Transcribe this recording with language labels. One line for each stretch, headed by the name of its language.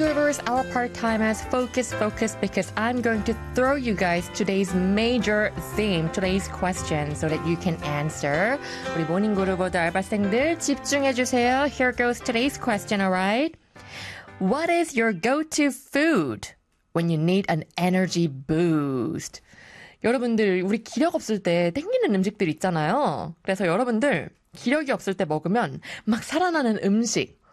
English: 'Cause our part-timers focus, focus, because I'm going to throw you guys today's major theme, today's question, so that you can answer.
Korean: 우리 모닝그룹 알바생들 집중해 주세요.
English: Here goes today's question. All right. What is your go-to food when you need an energy boost?
Korean: 여러분들 우리 기력 없을 때 땡기는 음식들 있잖아요. 그래서 여러분들 기력이 없을 때 먹으면 막 살아나는 음식.